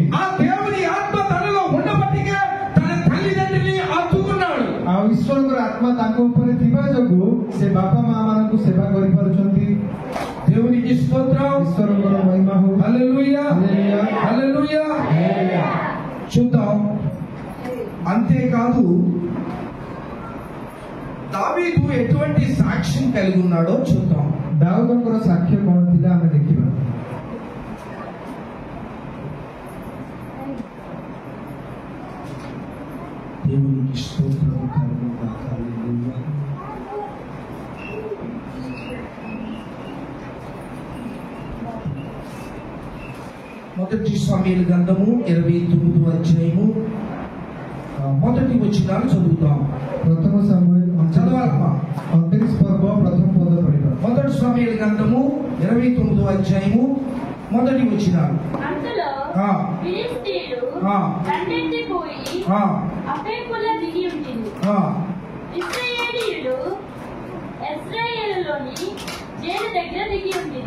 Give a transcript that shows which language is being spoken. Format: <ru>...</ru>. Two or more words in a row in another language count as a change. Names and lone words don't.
<te>ఆ దేవుని ఆత్మ తనలో ఉండబట్టికే తన తల్లిదండ్రుల్ని హత్తుకున్నాడు.</te> <or>ଆଉ ଈଶ୍ୱରଙ୍କର ଆତ୍ମା ତାଙ୍କ ଉପରେ ଥିବା ଯୋଗୁଁ ସେ ବାପା ମା ମାନଙ୍କୁ ସେବା କରିପାରୁଛନ୍ତି।</or> <te>దేవునికి స్తోత్రం.</te> <or>ଈଶ୍ୱରଙ୍କର ମହିମା ହଉ।</or> <te>హల్లెలూయా, హల్లెలూయా, హల్లెలూయా. హల్లెలూయా। చూద్దాం. అంతేకాదు దావీదు ఎటువంటి సాక్ష్యం కలిగి ఉన్నాడో చూద్దాం.</te> <or>ଦାଉଦଙ୍କର ସାକ୍ଷ୍ୟ କଣ ଥିଲା ଆମେ ଦେଖିବା।</or> <te>దేవునికి స్తోత్రం కలుగుగా. హల్లెలూయా. మొదటి సమూయేలు గ్రంథము 29వ అధ్యాయము మొదటి వచనాలు చదువుతాం.</te> <or>ପ୍ରଥମ ସାମୁଏଲ</or> <te>చదవాలమ్మా.</te> <or>29 ପର୍ବ ପ୍ରଥମ ପଦ ପଢିବା।</or> <te>మొదటి సమూయేలు గ్రంథము 29వ అధ్యాయము మొదటి వచనాలు. అంతలో ఆ. ఫిలిష్తీయులు ఆ. దండెత్తిపోయి ఆ, అఫెకుల దిగి ఉంటుంది. ఆ, ఇశ్రాయేలీయులు ఇశ్రాయేలులోని జైలు దగ్గర దిగి ఉంటుంది.</te>